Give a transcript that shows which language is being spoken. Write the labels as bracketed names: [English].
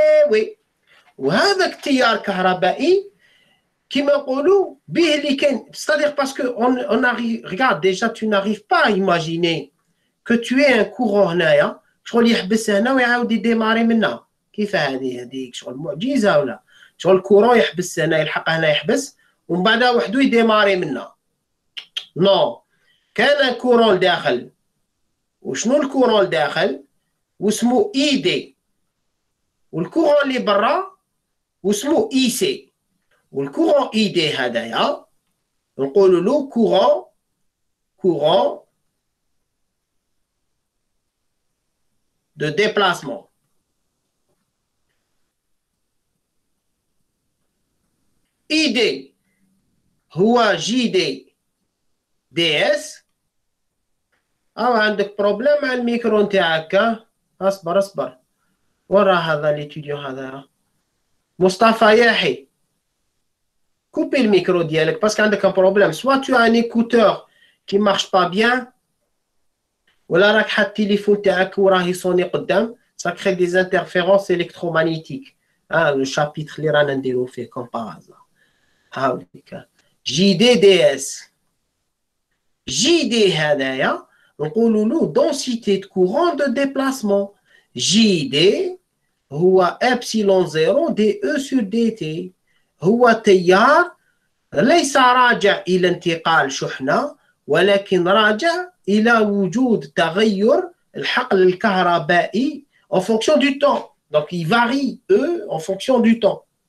[Arabic] وي وهذاك التيار الكهربائي كيما نقولوا به اللي كاين [French] c'est-à-dire parce que on arrive regarde déjà tu n'arrives pas à imaginer que tu aies un courant [Arabic] هنايا شغل يحبس هنا ويعاود يديماري منها. كيف هذيك شغل معجزه ولا شغل الكورون يحبس هنا يلحق هنا يحبس ومن بعد وحده يديماري منها. نو كان كورون داخل. وشنو الكورون داخل؟ واسمو اي دي والكورون اللي برا واسمو اي سي. والكورون اي دي هذايا نقولوا له كورون [French] de déplacement. [Arabic] ID هو JD DS. عندك بروبليم مع الميكرو نتاعك. اصبر ورا هذا ليتيديون هذا مصطفى ياحي. كوبي الميكرو ديالك باسكو عندك ان بروبليم. سوا تو ان [French] écouteur qui marche pas bien [Arabic] ولا راك حاط التليفون تاعك وراه يصوني قدام. [French] ça crée des interférences électromagnétiques. le chapitre [Arabic] اللي رانا نديرو فيه [French] comme par hasard. [Arabic] هاوليك JDDS. JD هذايا نقولوا له densité de courant de déplacement. JD هو epsilon 0 dE sur dt. هو تيار ليس راجع إلى انتقال شحنة ولكن راجع إلى وجود تغير الحقل الكهربائي [French] en fonction du temps. Donc il varie E en fonction du temps.